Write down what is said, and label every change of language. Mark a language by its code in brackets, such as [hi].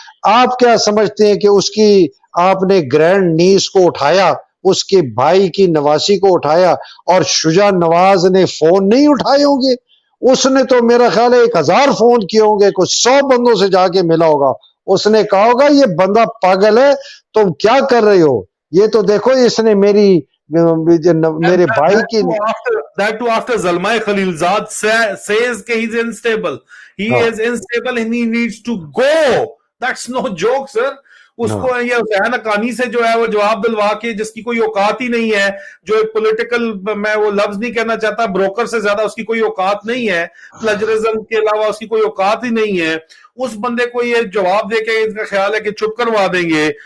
[ur] آپ کیا سمجھتے ہیں کہ اس کی آپ نے گرینڈ نیس کو اٹھایا, اس کے بھائی کی نواسی کو اٹھایا, اور شجاع نواز نے فون نہیں اٹھائے ہوں گے؟ اس نے تو میرا خیال ہے 1000 فون کیے ہوں گے, کچھ 100 بندوں سے جا کے ملا ہوگا. اس نے کہا ہوگا یہ بندہ پاگل ہے, تم کیا کر رہے ہو, یہ تو دیکھو اس نے میرے بھائی کی. [en] That too after Zalmai Khalilzad says that he's unstable. He is unstable and he needs to go. That's no joke, sir. [ur] اس کو یہ حسین حقانی سے جو ہے وہ جواب دلوا کے, جس کی کوئی اوقات ہی نہیں ہے, جو ایک پولیٹیکل, میں وہ لفظ نہیں کہنا چاہتا, بروکر سے زیادہ اس کی کوئی اوقات نہیں ہے, پلجرزم کے علاوہ اس کی کوئی اوقات ہی نہیں ہے, اس بندے کو یہ جواب دے کے ان کا خیال ہے کہ چپ کروا دیں گے.